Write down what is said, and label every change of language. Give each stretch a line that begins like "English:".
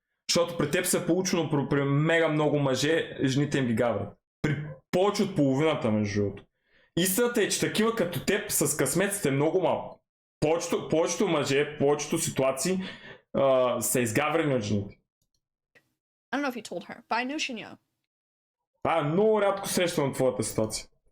Bulgarian: Защото при теб се е получено при мега много мъже, жените им ги гаврят. При повече от половината, между другото. Истината е, че такива като теб с късмет сте много малко. Повечето мъже, повечето ситуации са изгаврени от жените.
English: I don't know if you told her, but I knew she knew.
Bulgarian: Това е много рядко срещано на твоята ситуация.